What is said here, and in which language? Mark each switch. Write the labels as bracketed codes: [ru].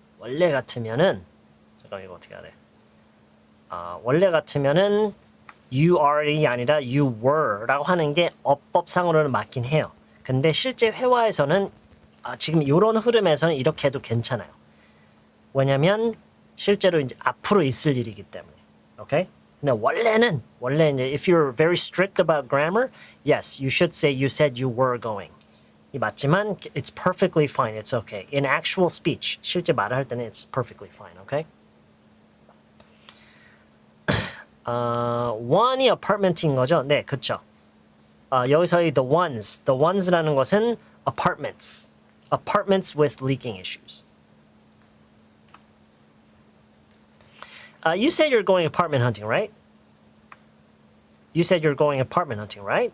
[ko] 원래 같으면은 잠깐 이거 어떻게 해야 돼? 원래 같으면은 you are이 아니라 you were라고 하는 게 어법상으로는 맞긴 해요. 근데 실제 회화에서는 지금 이런 흐름에서는 이렇게 해도 괜찮아요. 왜냐면 실제로 이제 앞으로 있을 일이기 때문에. 오케이? 근데 원래 이제 [en] if you're very strict about grammar, yes, you should say you said you were going. [ko] 이 맞지만 [en] it's perfectly fine. It's okay. In actual speech, [ko] 실제 말을 할 때는 [en] it's perfectly fine. Okay? [ko] one이 apartment인 거죠? 네, 그렇죠. 여기서의 [en] the ones라는 것은 apartments with leaking issues. You said you're going apartment hunting, right? You said you're going apartment hunting, right?